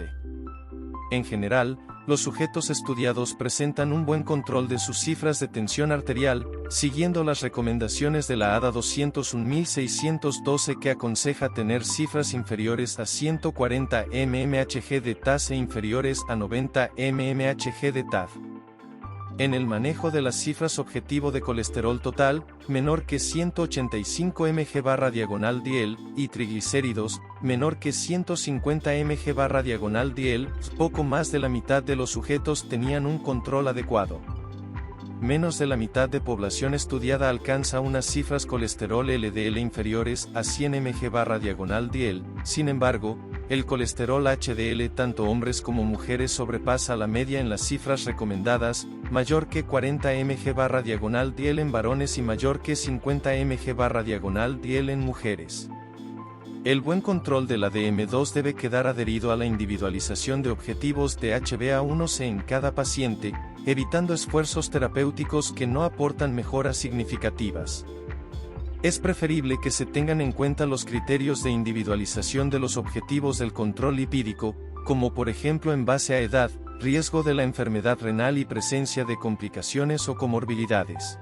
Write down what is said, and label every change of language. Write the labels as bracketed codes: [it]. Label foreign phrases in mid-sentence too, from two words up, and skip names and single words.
[es] En general, los sujetos estudiados presentan un buen control de sus cifras de tensión arterial, siguiendo las recomendaciones de la ADA 201.612 que aconseja tener cifras inferiores a 140 mmHg de TAS e inferiores a 90 mmHg de TAF. En el manejo de las cifras objetivo de colesterol total, menor que 185 mg/diagonal/dl, y triglicéridos, menor que 150 mg/diagonal/dl, poco más de la mitad de los sujetos tenían un control adecuado. Menos de la mitad de población estudiada alcanza unas cifras colesterol LDL inferiores a 100 mg/diagonal/dl, sin embargo, el colesterol HDL tanto hombres como mujeres sobrepasa la media en las cifras recomendadas, mayor que 40 mg/diagonal/dl en varones y mayor que 50 mg/diagonal/dl en mujeres. El buen control de la DM2 debe quedar adherido a la individualización de objetivos de HbA1c en cada paciente, evitando esfuerzos terapéuticos que no aportan mejoras significativas. Es preferible que se tengan en cuenta los criterios de individualización de los objetivos del control lipídico, como por ejemplo en base a edad, riesgo de la enfermedad renal y presencia de complicaciones o comorbilidades.